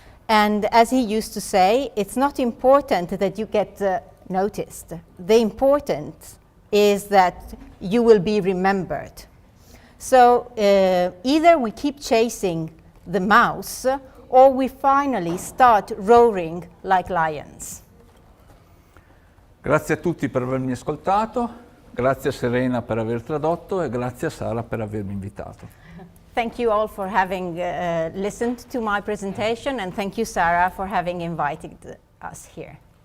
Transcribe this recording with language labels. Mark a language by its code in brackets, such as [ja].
[en] And as he used to say, it's not important that you get noticed. The important is that you will be remembered. So either we keep chasing the mouse or we finally start roaring like lions. [it] Grazie a tutti per avermi ascoltato, grazie a Serena per aver tradotto e grazie a Sara per avermi invitato. [en] Thank you all for having listened to my presentation, and thank you, Sarah, for having invited us here.